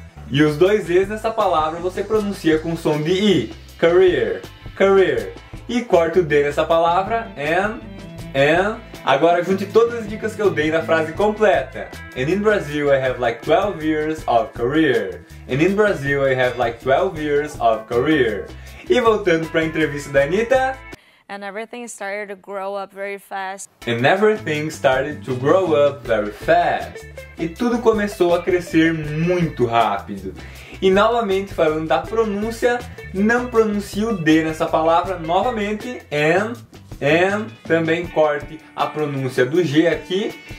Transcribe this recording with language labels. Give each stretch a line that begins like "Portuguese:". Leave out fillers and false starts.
Portuguese: E os dois E's nessa palavra você pronuncia com som de I, career. E corta o D nessa palavra, and. Agora junte todas as dicas que eu dei na frase completa.
English: And in Brazil I have like 12 years of career. And in Brazil I have like 12 years of career.
Portuguese: E voltando para a entrevista da Anitta.
English: And everything started to grow up very fast. And everything started to grow up very fast.
Portuguese: E tudo começou a crescer muito rápido. E novamente falando da pronúncia, não pronuncie o D nessa palavra novamente. And também corte a pronúncia do G aqui.